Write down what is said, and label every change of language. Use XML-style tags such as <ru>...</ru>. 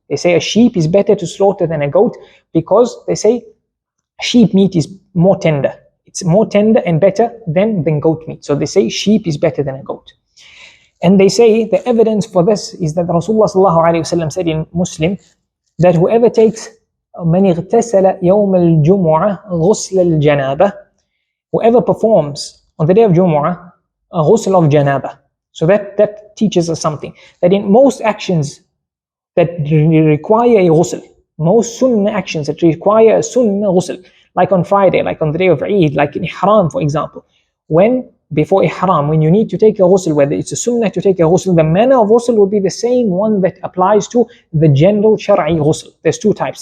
<en>They say a sheep is better to slaughter than a goat because they say sheep meat is more tender. It's more tender and better than goat meat. So they say sheep is better than a goat. And they say the evidence for this is that Rasulullah sallallahu alaihi wasallam said in Muslim that whoever takes</en> <ar>من اغتسل يوم الجمعة غسل الجنابة.</ar> <en>Whoever performs on the day of Jumu'ah a ghusl of janaba. So that teaches us something, that in most actions that require a ghusl, most sunnah actions that require a sunnah ghusl, like on Friday, like on the day of Eid, like in ihraam for example, when before ihraam, when you need to take a ghusl, whether it's a sunnah to take a ghusl, the manner of ghusl will be the same one that applies to the general shar'i ghusl. There's two types.</en>